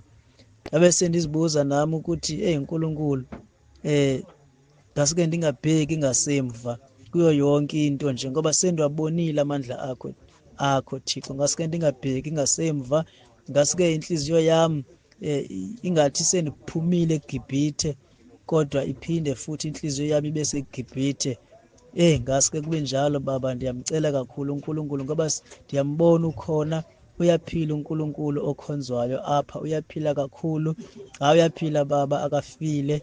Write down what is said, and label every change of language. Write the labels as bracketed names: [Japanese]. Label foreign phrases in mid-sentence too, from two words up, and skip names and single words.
[Xhosa] Abe sendizibuza nami ukuthi uNkulunkulu ngaske ndingabheki ngasemva kuyo yonke into nje ngoba sendiwabonile amandla akho Thixo. Ngaske ndingabheki ngasemva, ngaske inhliziyo yam ingathi sendiphumile eGibhithe kodwa iphinde futhi inhliziyo yami ibe seGibhithe. Ngaske kube njalo Baba. Ndiyamcela kakhulu uNkulunkulu ngoba ndiyambona ukhona, uyaphila uNkulunkulu okhonzwayo apha, uyaphila kakhulu. Uyaphila Baba, akafile.